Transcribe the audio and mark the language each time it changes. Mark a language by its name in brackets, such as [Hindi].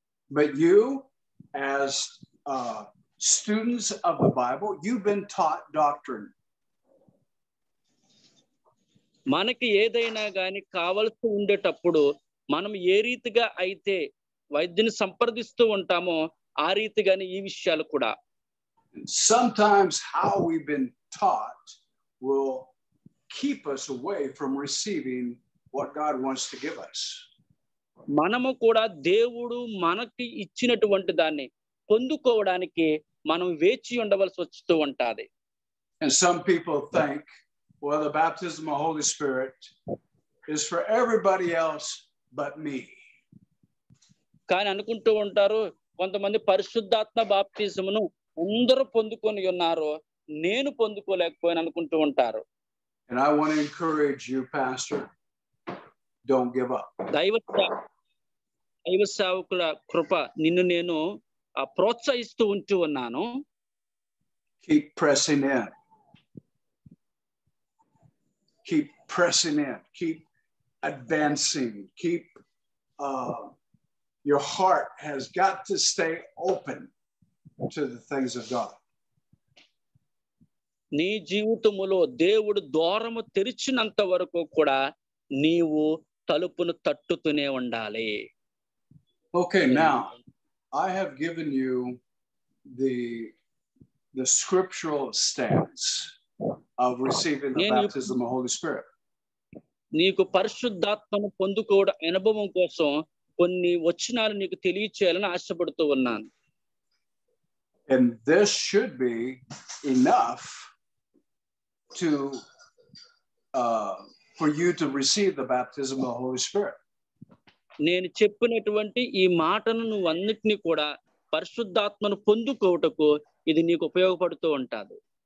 [English] But you as students of the Bible, you've been taught doctrine. [Telugu] మనకి ఏదైనా గాని కావాల్సి ఉండేటప్పుడు మనం ఏ రీతిగా అయితే వైద్యుని సంప్రదిస్తూ ఉంటామో ఆ రీతిగానే ఈ విషయాలు కూడా. [English] Sometimes how we've been taught will keep us away from receiving what God wants to give us. [Telugu] మనము కూడా దేవుడు మనకి ఇచ్చినటువంటి దాన్ని పొందుకోవడానికి మనం వేచి ఉండవలసి వస్తూ ఉంటాది. [English] And some people think, well, the baptism of the Holy Spirit is for everybody else but me. [Telugu] కానీ అనుకుంటూ ఉంటారు, కొంతమంది పరిశుద్ధాత్మ బాప్తిజమును అందరూ పొందుకొని ఉన్నారు, నేను పొందుకోలేకపోయాను అనుకుంటూ ఉంటారు. [English] And I want to encourage you, Pastor, don't give up. [Telugu] దైవ సేవకుల కృప నిన్ను నేను ప్రోత్సహిస్తూ ఉంటూ ఉన్నాను. [English] Keep pressing in. Keep pressing in. Keep advancing. Keep your heart has got to stay open to the things of God. [Telugu] నీ జీవితములో దేవుడు ద్వారము తెరిచినంత వరకు కూడా నీవు తలుపును తట్టుతూనే ఉండాలి. [English] Okay, now I have given you the scriptural stance of receiving the baptism of the Holy Spirit. [Telugu] నీకు పరిశుద్ధాత్మను పొందుకోవడం అనుభవం కోసం కొన్ని వచనాలు నీకు తెలియచేయాలని ఆశపడుతూ ఉన్నాను. [English] And this should be enough to for you to receive the baptism of the Holy Spirit. [Telugu] నేను చెప్పినటువంటి ఈ మాటను నువ్వు అన్నిటినీ కూడా పరిశుద్ధాత్మను పొందుకోవటకు ఇది నీకు ఉపయోగపడుతూ ఉంటాది.